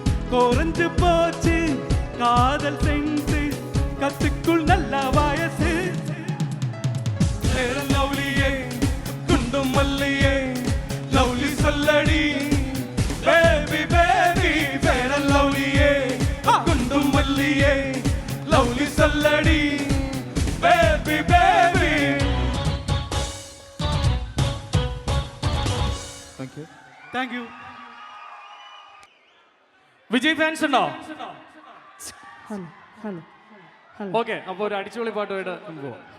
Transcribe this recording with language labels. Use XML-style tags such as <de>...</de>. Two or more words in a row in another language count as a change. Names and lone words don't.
<ta>குறைஞ்சு போச்சு காதல் செஞ்சு கத்துக்குள் நல்ல வயசு லவ்லியே குண்டும் மல்லியே லவ்லி சொல்லடி</ta> <en>baby baby</en> <ta>வேற லவ்லியே குண்டும் மல்லியே லவ்லி சொல்லடி</ta> <en>baby baby. thank you.</en> <ml>വിജയ് ഫാൻസ് ഉണ്ടോ? ഓക്കെ, അപ്പോൾ ഒരു അടിച്ചുപൊളി പാട്ടുമായിട്ട് നമുക്ക് പോവാം.</ml>